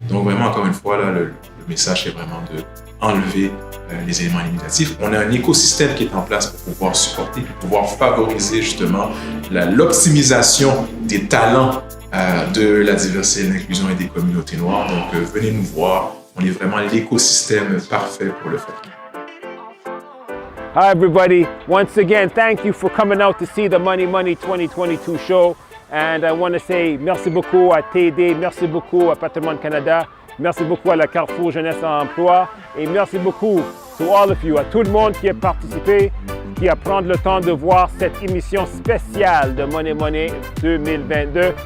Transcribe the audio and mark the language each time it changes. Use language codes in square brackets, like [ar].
[fr] Donc vraiment, encore une fois, là, le message est vraiment d'enlever les éléments limitatifs. On a un écosystème qui est en place pour pouvoir supporter, pour pouvoir favoriser justement l'optimisation des talents de la diversité, de l'inclusion et des communautés noires. Donc venez nous voir, on est vraiment l'écosystème parfait pour le faire. [en] Hi everybody, once again, thank you for coming out to see the Monnaie Money 2022 show. And I want to say [fr] merci beaucoup à TD, merci beaucoup à Patrimoine Canada, merci beaucoup à la Carrefour Jeunesse-Emploi et merci beaucoup [en] to all of you, [fr] à tout le monde qui a participé, qui a pris le temps de voir cette émission spéciale de Monnaie Money 2022.